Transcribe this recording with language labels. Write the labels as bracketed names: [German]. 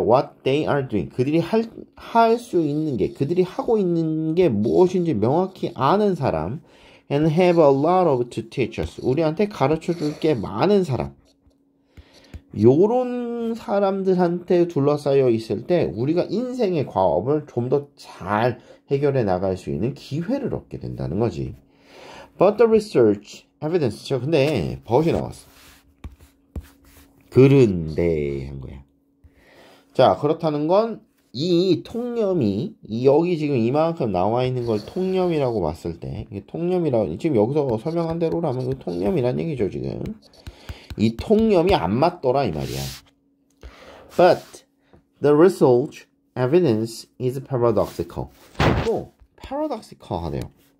[English] What they are doing, [Korean] 그들이 할 수 있는 게, 그들이 하고 있는 게 무엇인지 명확히 아는 사람, [English] and have a lot of to teach us, [Korean] 우리한테 가르쳐 줄 게 많은 사람. 요런 사람들한테 둘러싸여 있을 때 우리가 인생의 과업을 좀 더 잘 해결해 나갈 수 있는 기회를 얻게 된다는 거지. [English] But the research evidence, [Korean] 근데 but이 나왔어. 그런데 한 거야. 자, 그렇다는 건 이 통념이 여기 지금 이만큼 나와 있는 걸 통념이라고 봤을 때, 통념이라고 지금 여기서 설명한 대로라면 통념이란 얘기죠 지금. 이 통념이 안 맞더라 이 말이야. [English] But the research evidence is paradoxical. [Korean] 또 paradoxical 하네요.